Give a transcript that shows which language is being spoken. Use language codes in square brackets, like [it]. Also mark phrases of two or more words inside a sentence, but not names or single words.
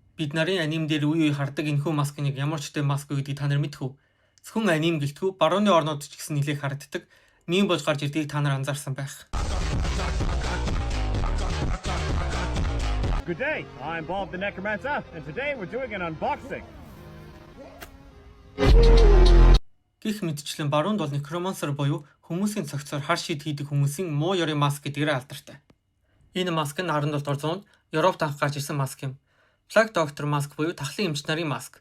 [mn] Бид нарын аним дээр үе үе хардаг энэхүү маскыг ямар ч төв маск гэдгийг та нар мэдэх үү? Зөвхөн аним гэлтгүй барууны орнууд ч гэсэн нэлээд харагддаг. Мим болж гарч ирдгийг та нар анзаарсан байх. [en] Good day, I'm Bob the Necromancer, and today we're doing an unboxing. [mn] Гэх мэтчлэн баруунд бол некромансер буюу хүмүүсийн цогцоор хар шид хийдэг хүмүүсийн муу ёрын маск гэдгээр алдартай. Энэ маск нь 17 дугаар зуунд Европт анх гарч ирсэн маск юм. [en] Plague Doctor [mn] маск буюу тахлын эмч нарын маск.